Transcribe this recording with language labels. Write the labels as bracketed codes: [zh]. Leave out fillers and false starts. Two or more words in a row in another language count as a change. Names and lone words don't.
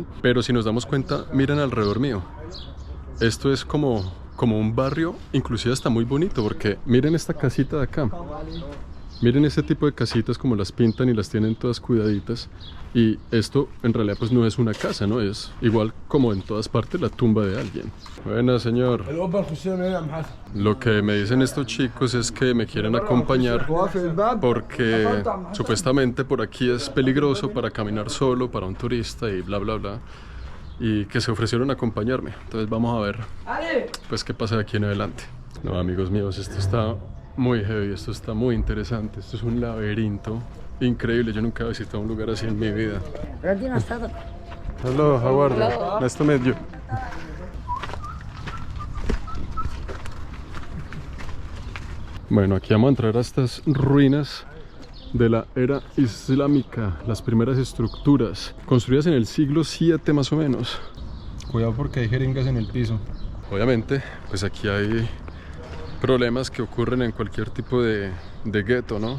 [es] Pero si nos damos cuenta, miren alrededor mío. Esto es como un barrio, inclusive está muy bonito porque miren esta casita de acá. Miren ese tipo de casitas como las pintan y las tienen todas cuidaditas. Y esto en realidad pues no es una casa, ¿no? Es igual como en todas partes la tumba de alguien. Buena, señor. [ar] الأوبر خشينا هنا يا عم حسن. [es] Lo que me dicen estos chicos es que me quieren acompañar porque supuestamente por aquí es peligroso para caminar solo, para un turista y bla bla bla. Y que se ofrecieron a acompañarme. Entonces vamos a ver pues qué pasa de aquí en adelante. No, amigos míos, esto está muy heavy, esto está muy interesante. Esto es un laberinto increíble. Yo nunca he visitado un lugar así en mi vida. [en] Hello, how are you? Nice to meet you. [es] Bueno, aquí vamos a entrar a estas ruinas de la era islámica, las primeras estructuras construidas en el siglo 7 más o menos. Cuidado porque hay jeringas en el piso. Obviamente, pues aquí hay problemas que ocurren en cualquier tipo de gueto, ¿no?